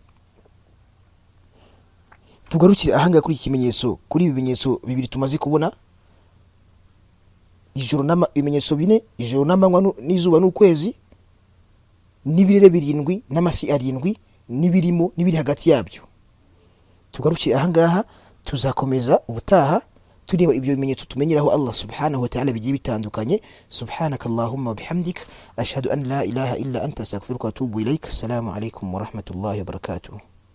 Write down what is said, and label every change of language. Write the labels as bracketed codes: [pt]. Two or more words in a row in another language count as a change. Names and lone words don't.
[rw] Tugarukire ahanga kuri ikimenyetso, kuri ibimenyetso bibiri tumaze kubona, ibimenyetso bine, ijoro n'amanywa n'izuba n'ukwezi, n'ibirere 7 n'amasi 7 n'ibirimo n'ibiri hagati yabyo. Tugarukire ahangaha, tuzakomeza ubutaha tureba ibyo bimenyetso tumenyeraho Allah [ar] سبحانه وتعالى [rw] bigiye bitandukanye. [ar] سبحانك اللهم وبحمدك أشهد أن لا إله إلا أنت أستغفرك وأتوب إليك. السلام عليكم ورحمة الله وبركاته.